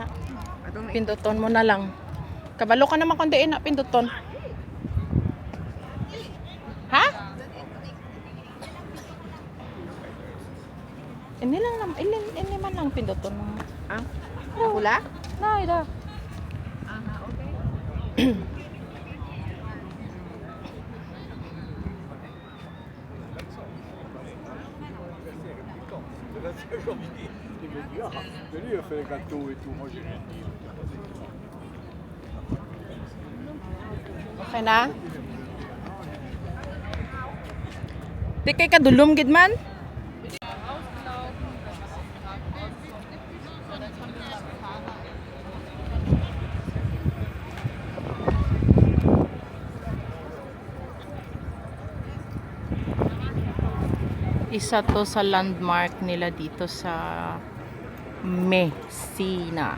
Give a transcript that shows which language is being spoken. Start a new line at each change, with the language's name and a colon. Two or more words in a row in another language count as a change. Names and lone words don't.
Hiligaynon: Pinduton mo na lang. Kabalo ka naman kung diin na pinduton. Ha? Ini man lang pinduton mo. Ah? Hula? Na, ida. Aha, okay.
French: Lui, il a fait les gâteaux et tout. Moi, j'ai rien dit.
Hiligaynon: Okay na? Di kay kadulom gid man?
Filipino: Isa to sa landmark nila dito sa Messina.